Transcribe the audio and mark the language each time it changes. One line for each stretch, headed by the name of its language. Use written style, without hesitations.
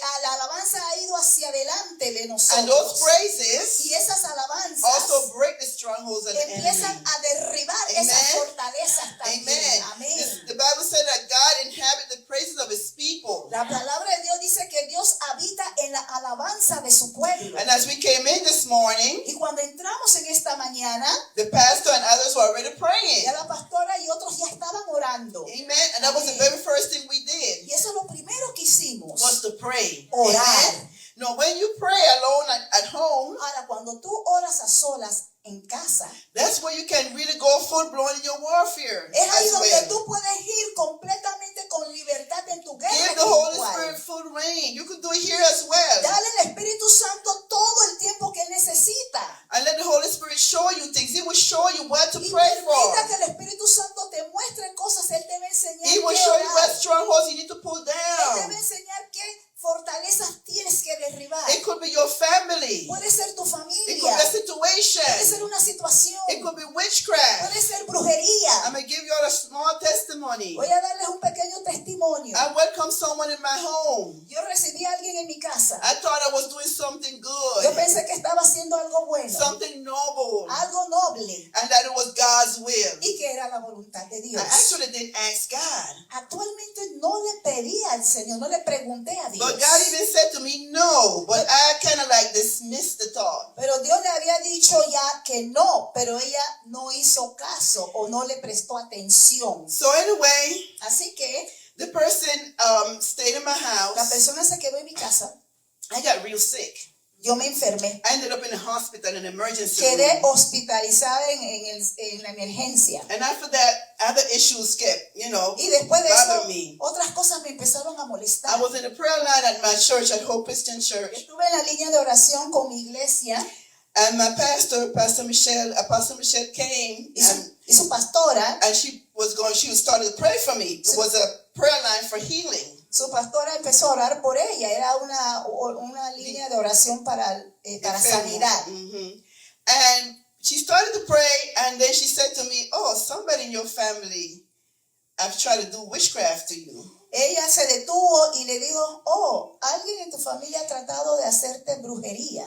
Spanish: la alabanza ha ido hacia adelante de
English: And
Spanish: nosotros.
English: those praises
Spanish: Y esas alabanzas
English: also break the strongholds of the
Spanish: empiezan
English: enemy.
Spanish: a derribar
English: Amen.
Spanish: esas fortalezas también.
English: Amen.
Spanish: Amén.
English: The Bible said that God inhabits the praises of His people.
Spanish: La palabra de Dios dice que Dios habita en la alabanza de su pueblo.
English: And as we came in this morning,
Spanish: Y cuando entramos en esta mañana,
English: the pastor and others were already praying.
Spanish: ya la pastora y otros ya estaban orando.
English: Amen. And that was the
Spanish: Amen.
English: very first thing we did,
Spanish: Y eso es lo primero que hicimos.
English: was to pray.
Spanish: Orar.
English: Amen. Now, when you pray alone at home,
Spanish: Ahora, cuando tú oras a solas en casa,
English: that's where you can really go full blown in your warfare
Spanish: es ahí
English: as
Spanish: donde
English: well.
Spanish: tú puedes ir completamente con libertad en tu guerra
English: Give the Holy
Spanish: espiritual.
English: Spirit full reign. You can do it here as well.
Spanish: Dale al Espíritu Santo todo el tiempo que él necesita.
English: And let the Holy Spirit show you things. He will show you what to
Spanish: Y
English: pray
Spanish: permita
English: for.
Spanish: que el Espíritu Santo te muestre cosas. Él te va a enseñar
English: He will
Spanish: qué
English: show you what
Spanish: orar.
English: strongholds you need to pull
Spanish: Él te va a
English: down.
Spanish: enseñar qué fortalezas tienes que derribar.
English: It could be your family.
Spanish: Puede ser tu
English: It could be
Spanish: familia.
English: a situation.
Spanish: Puede ser una situación.
English: It could be witchcraft.
Spanish: Puede ser brujería.
English: I'm going to give you all a small testimony.
Spanish: Voy a darles un pequeño testimonio.
English: I welcomed someone in my home.
Spanish: Yo recibí a alguien en mi casa.
English: I thought I was doing something
Spanish: Yo
English: good,
Spanish: pensé que estaba haciendo algo bueno,
English: something noble,
Spanish: algo noble,
English: and that it was God's will.
Spanish: y que era la voluntad de
English: I
Spanish: Dios.
English: actually didn't ask God.
Spanish: Actualmente no le pedí al Señor, no le pregunté a Dios.
English: But God even said to me, no. But I kind of like dismissed the thought.
Spanish: Pero Dios le había dicho ya que no, pero ella no hizo caso o no le prestó atención.
English: So anyway,
Spanish: Así que
English: the person stayed in my
Spanish: la
English: house.
Spanish: persona se quedó en mi casa,
English: I got real sick.
Spanish: yo me enfermé,
English: I ended up in the hospital in an emergency
Spanish: quedé
English: room.
Spanish: hospitalizada en la emergencia.
English: And after that, other issues kept,
Spanish: Y después de
English: bother
Spanish: eso,
English: me.
Spanish: otras cosas me empezaron a
English: I
Spanish: molestar.
English: was in the prayer line at my church, at Hope Christian Church.
Spanish: Estuve en la línea de oración con mi iglesia
English: And my pastor, Apostle Michelle came
Spanish: y su pastora.
English: and she was starting to pray for me. It was a prayer line for healing.
Spanish: Su pastora empezó a orar por ella. Era una línea de oración para sanidad. Mhm.
English: And she started to pray, and then she said to me, "Oh, somebody in your family, I've tried to do witchcraft to you."
Spanish: Ella se detuvo y le dijo, oh, alguien en tu familia ha tratado de hacerte brujería.